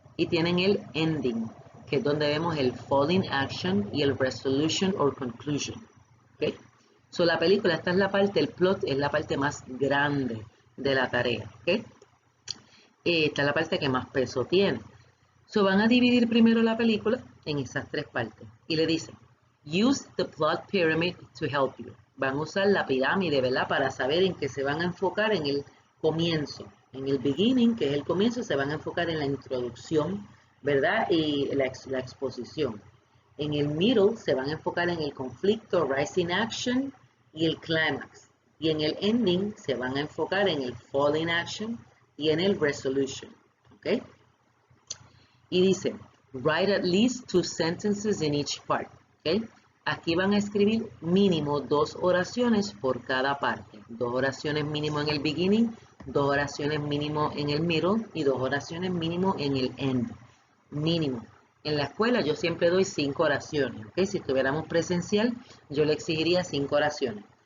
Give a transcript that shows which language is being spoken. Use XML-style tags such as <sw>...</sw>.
<es>Y tienen el ending, que es donde vemos el falling action y el resolution or conclusion. ¿Okay? So, la película, esta es la parte, el plot es la parte más grande de la tarea. ¿Okay? Esta es la parte que más peso tiene. So, van a dividir primero la película en esas 3 partes. Y le dicen,</es> <en>use the plot pyramid to help you.</en> <es>Van a usar la pirámide, ¿verdad? Para saber en qué se van a enfocar en el comienzo. En el beginning, que es el comienzo, se van a enfocar en la introducción, ¿verdad? Y la exposición. En el middle se van a enfocar en el conflicto, rising action y el climax. Y en el ending se van a enfocar en el falling action y en el resolution. ¿Ok? Y dice,</es> <en>write at least 2 sentences in each part. ¿Okay?</en> <es>Aquí van a escribir mínimo 2 oraciones por cada parte. 2 oraciones mínimo en el beginning, 2 oraciones mínimo en el middle y 2 oraciones mínimo en el end. Mínimo. En la escuela yo siempre doy 5 oraciones. ¿Okay? Si estuviéramos presencial, yo le exigiría 5 oraciones.</es>